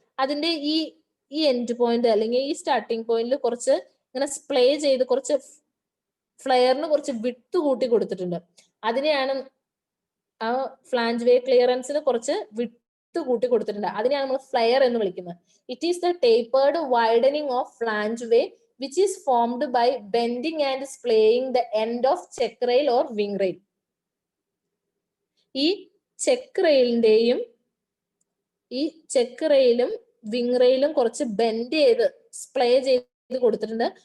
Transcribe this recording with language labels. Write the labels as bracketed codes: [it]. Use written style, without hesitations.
[ml] അതിന്റെ ഈ end point അല്ലെങ്കിൽ ഈ സ്റ്റാർട്ടിംഗ് പോയിന്റിൽ കുറച്ച് ഇങ്ങനെ സ്പ്ലേ ചെയ്ത് കുറച്ച് ഫ്ലയറിന് കുറച്ച് വിട്ട് കൂട്ടി കൊടുത്തിട്ടുണ്ട്. അതിനെയാണ് ആ ഫ്ലാഞ്ച് വേ ക്ലിയറൻസിന് കുറച്ച് വിട്ട് കൂട്ടി കൊടുത്തിട്ടുണ്ട്. അതിനെയാണ് നമ്മൾ ഫ്ലയർ എന്ന് വിളിക്കുന്നത്. [en] It is the tapered widening of flange way which is formed by bending and splaying the end of check rail or wing rail. [ml] ഈ ചെക്ക് റെയിലിന്റെയും ഈ ചെക്ക് റെയിലും വിങ് റെയിലും കുറച്ച് ബെൻഡ് ചെയ്ത് സ്പ്ലേ ചെയ്ത് കൊടുത്തിട്ടുണ്ട്.